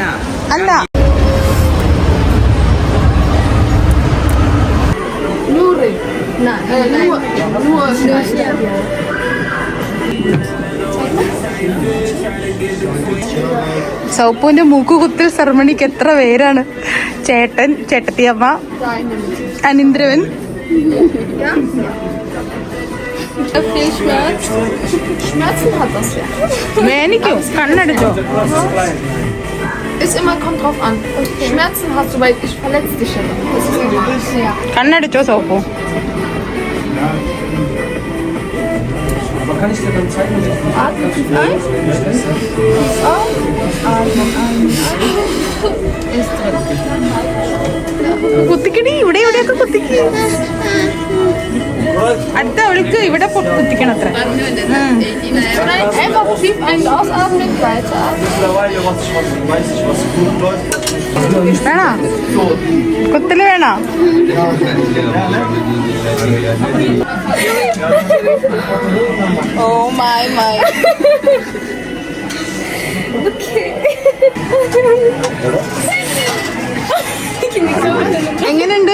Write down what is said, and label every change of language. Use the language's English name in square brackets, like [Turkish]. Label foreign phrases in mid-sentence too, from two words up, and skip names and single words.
[Malayalam] അല്ല സൗപ്പുവിന്റെ മൂക്കുകുത്തൽ സെറമണിക്ക് എത്ര പേരാണ്? ചേട്ടൻ, ചേട്ടത്തിയമ്മ, അനിന്ദ്രവൻ. മേനിക്കോ കണ്ണടിച്ചോ? [German] Ist immer, kommt drauf an. Schmerzen hast du, weil ich verletze dich ja. Das ist normal. Ja. [Malayalam] കണ്ണടിച്ചോ സോപ്പു? [German] Aber kann ich dir dann zeigen, wie ich Atmen tief ein. Auf. Atmen ein. Ist drin. [Malayalam] കുത്തിക്കടി, ഇവിടെ ഇവിടെയൊക്കെ കുത്തിക്ക്. അടുത്ത അവൾക്ക് ഇവിടെ കുത്തിക്കണം അത്ര. [German] Einfach tief ein- und ausatmen. Weiter atmen. mittlerweile, weiß ich, was gut läuft. [Malayalam] വേണോ? കുത്തല് വേണോ? [English] oh my my. [Malayalam] എങ്ങനെയുണ്ട്?